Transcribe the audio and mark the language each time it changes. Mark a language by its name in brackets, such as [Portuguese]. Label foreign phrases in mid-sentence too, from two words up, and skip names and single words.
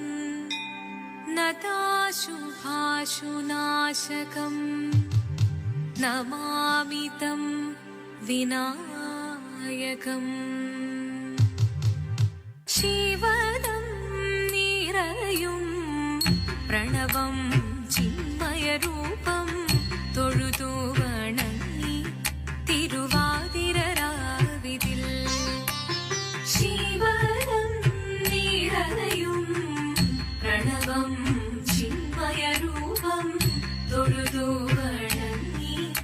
[Sanskrit] नताशुभाशुनाशकं नमामि तं विनायकम् [Malayalam] ശിവദം നിറയും പ്രണവം ചിന്മയരൂപം തൊഴുതു വണങ്ങി തിരുവാതിരരാവിതിൽ ശിവനം നിറയും പ്രണവം ചിന്മയരൂപം തൊഴുതു വണങ്ങി